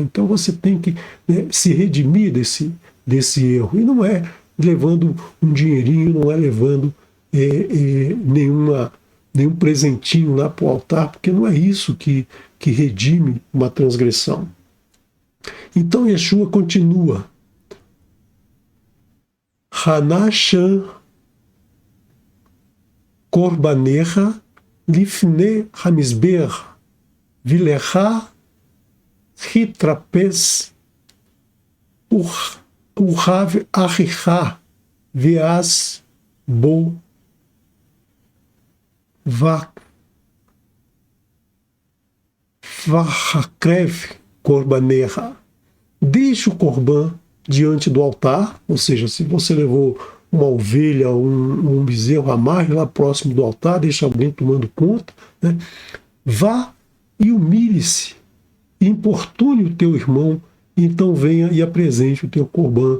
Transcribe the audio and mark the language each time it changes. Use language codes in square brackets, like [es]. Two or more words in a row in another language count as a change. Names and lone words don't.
[pt] Então você tem que, né, se redimir desse erro. E não é levando um dinheirinho, não é levando nenhum presentinho lá para o altar, porque não é isso que redime uma transgressão. Então Yeshua continua. [he] הנח שם קרבנך לפני המזבח ולך התרפס ורהב אחיך ואז בוא והקרב קרבנך. [pt] Deixe o corban diante do altar, ou seja, se você levou uma ovelha ou um bezerro, amarre lá próximo do altar, deixa alguém tomando conta, né? Vá e humilhe-se, importune o teu irmão, então venha e apresente o teu corban.